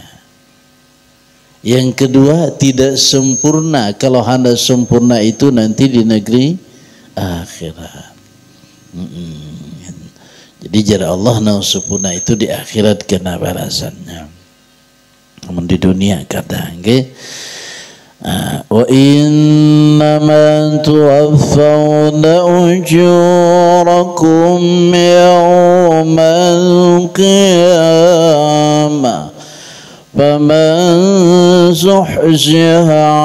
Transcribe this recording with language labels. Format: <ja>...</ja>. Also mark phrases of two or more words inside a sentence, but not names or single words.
<id>Yang kedua, tidak sempurna. Kalau hendak sempurna itu nanti di negeri akhirat.</id> <bjn>Jadi jara Allah nang sempurna itu di akhirat kena balasannya.</bjn> <id>Namun di dunia kadang</id> <ar>وإنما توفون أجوركم يوم القيامة فمن زحزح</ar>